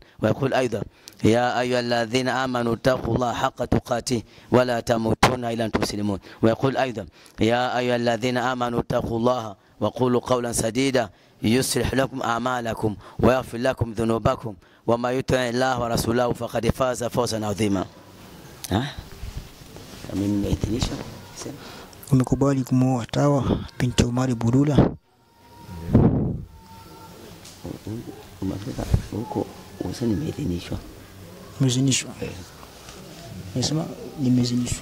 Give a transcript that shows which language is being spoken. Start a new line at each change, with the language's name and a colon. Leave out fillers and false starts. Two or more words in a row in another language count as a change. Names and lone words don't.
Arabic: ويقول أيضا يا أيها الذين آمنوا اتقوا الله حق تقاته ولا تموتون إلا أنتم مسلمون. ويقول أيضا يا أيها الذين آمنوا اتقوا الله وقولوا قولا سديدا يصلح لكم أعمالكم ويغفر لكم ذنوبكم وما يطع الله ورسوله فقد فاز فوزا عظيما.
Swahili: Umekubali kumwoa Tawa binti Omari Bulula? Huko usani nimeidhinishwa. Umeidhinishwa? Nasema nimeidhinishwa.